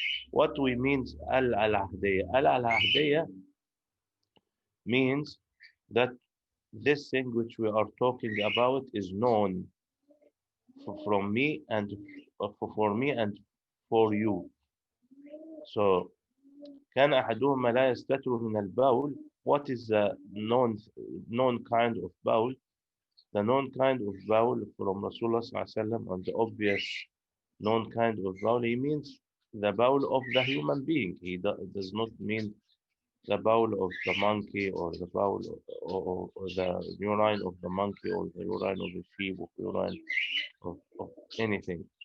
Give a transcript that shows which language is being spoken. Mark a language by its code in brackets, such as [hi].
[en] What we means al-ahdiyya? Al-ahdiyya means that this thing which we are talking about is known from me and for me and for you. [ar] So كان أحدهما لا يستتر من البول. [en] What is the known kind of bowel? The known kind of bowel from Rasulullah sallallahu alaihi wasallam, and the obvious known kind of bowel, he means the bowel of the human being. He does not mean the bowel of the monkey, or the bowel or the urine of the monkey, or the urine of the sheep, or urine of anything.